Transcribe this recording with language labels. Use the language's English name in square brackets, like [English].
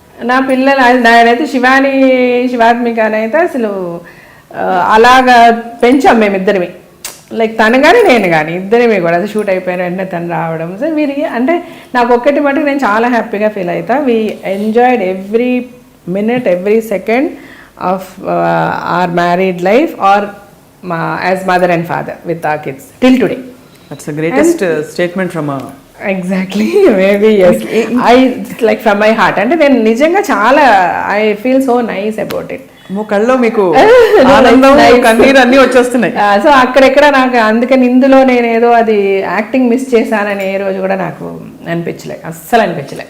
[Telugu] నా పిల్లలు నాయనైతే శివాత్మిక అయితే అసలు అలాగా పెంచాం మేమిద్దరిమి, లైక్ తను కానీ నేను కానీ ఇద్దరిమి కూడా. అది షూట్ అయిపోయిన వెంటనే తను రావడం. సో వీరి అంటే నాకు ఒక్కటి మటుకు నేను చాలా హ్యాపీగా ఫీల్ అవుతా. [English] We enjoyed every minute every second of our married life our as mother and father with our kids till today. That's the greatest statement from a... Exactly, maybe yes. Like from my heart. [Telugu] అంటే నేను నిజంగా చాలా [English] I feel so nice about it. [Telugu] కళ్ళలో మీకు ఆనందం కన్నీరు అన్నీ వచ్చేస్తున్నాయి. సో అక్కడెక్కడ నాకు అందుకని ఇందులో నేను ఏదో అది యాక్టింగ్ మిస్ చేశానని ఏ రోజు కూడా నాకు అనిపించలే, అస్సలు అనిపించలే.